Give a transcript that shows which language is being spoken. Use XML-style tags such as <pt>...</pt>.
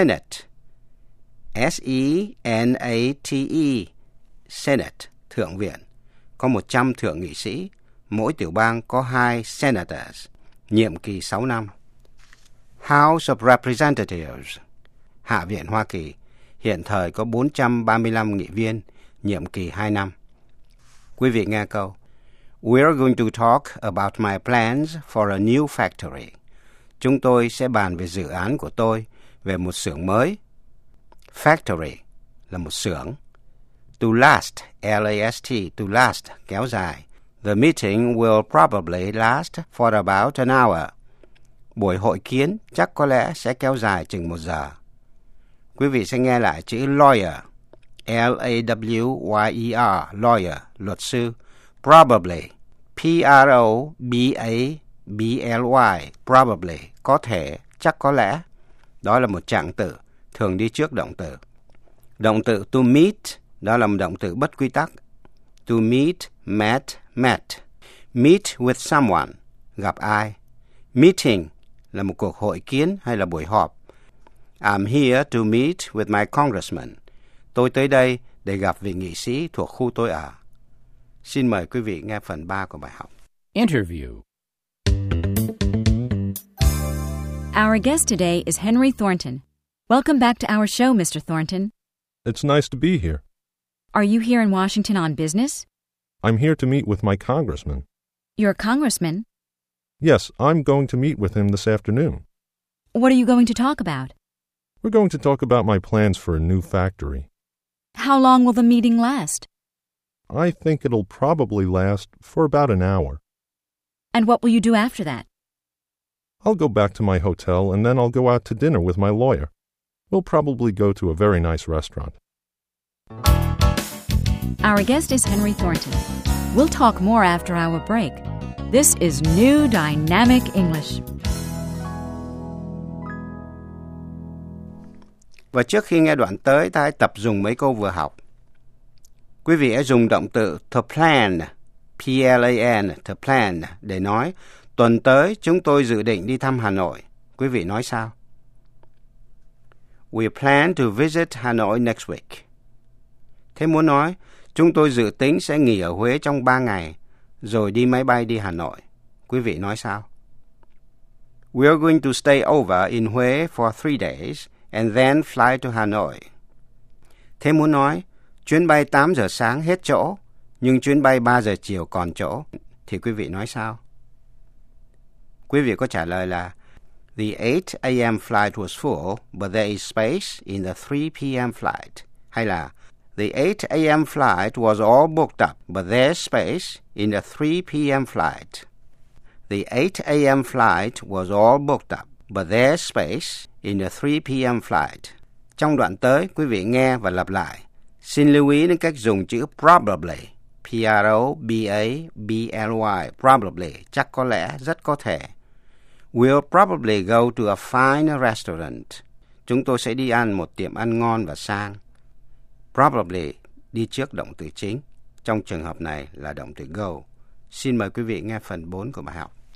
<vi>Senate, S-E-N-A-T-E, Senate, thượng viện, có 100 thượng nghị sĩ, mỗi tiểu bang có 2 senators, nhiệm kỳ 6 năm. House of Representatives, Hạ viện Hoa Kỳ, hiện thời có 435 nghị viên, nhiệm kỳ 2 năm. Quý vị nghe câu,</vi> <en>we're going to talk about my plans for a new factory.</en> <vi>Chúng tôi sẽ bàn về dự án của tôi về một xưởng mới. Factory là một xưởng. To last, L-A-S-T, to last, kéo dài.</vi> <en>The meeting will probably last for about an hour.</en> <vi>Buổi hội kiến chắc có lẽ sẽ kéo dài chừng một giờ. Quý vị sẽ nghe lại chữ lawyer, L-A-W-Y-E-R, lawyer, luật sư. Probably, P-R-O-B-A-B-L-Y, probably, có thể, chắc có lẽ. Đó là một trạng từ, thường đi trước động từ. Động từ to meet, đó là một động từ bất quy tắc.</vi> <en>To meet, met, met. Meet with someone,</en> <vi>gặp ai. Meeting là một cuộc hội kiến hay là buổi họp.</vi> <en>I'm here to meet with my congressman.</en> <vi>Tôi tới đây để gặp vị nghị sĩ thuộc khu tôi ở. Xin mời quý vị nghe phần 3 của bài học.</vi> <en>Interview. Our guest today is Henry Thornton. Welcome back to our show, Mr. Thornton. It's nice to be here. Are you here in Washington on business? I'm here to meet with my congressman. Your congressman? Yes, I'm going to meet with him this afternoon. What are you going to talk about? We're going to talk about my plans for a new factory. How long will the meeting last? I think it'll probably last for about an hour. And what will you do after that? I'll go back to my hotel and then I'll go out to dinner with my lawyer. We'll probably go to a very nice restaurant. Our guest is Henry Thornton. We'll talk more after our break. This is New Dynamic English.</en> <vi>Và trước khi nghe đoạn tới, ta hãy tập dùng mấy câu vừa học. Quý vị hãy dùng động từ to plan, P-L-A-N, to plan, để nói tuần tới chúng tôi dự định đi thăm Hà Nội. Quý vị nói sao?</vi> <en>We plan to visit Hanoi next week.</en> <vi>Thế muốn nói, chúng tôi dự tính sẽ nghỉ ở Huế trong 3 ngày, rồi đi máy bay đi Hà Nội. Quý vị nói sao?</vi> <en>We are going to stay over in Huế for 3 days and then fly to Hanoi.</en> <vi>Thế muốn nói, chuyến bay 8 giờ sáng hết chỗ, nhưng chuyến bay 3 giờ chiều còn chỗ, thì quý vị nói sao? Quý vị có trả lời là</vi> <en>The 8 a.m. flight was full, but there is space in the 3 p.m. flight.</en> <vi>Hay là</vi> <en>The 8 a.m. flight was all booked up, but there's space in the 3 p.m. flight. The 8 a.m. flight was all booked up, but there's space in the 3 p.m. flight.</en> <vi>Trong đoạn tới, quý vị nghe và lặp lại. Xin lưu ý đến cách dùng chữ probably, P-R-O-B-A-B-L-Y, probably, chắc có lẽ, rất có thể.</vi> <en>We'll probably go to a fine restaurant.</en> <vi>Chúng tôi sẽ đi ăn một tiệm ăn ngon và sang. Probably đi trước động từ chính, trong trường hợp này là động từ go. Xin mời quý vị nghe phần 4 của bài học.</vi>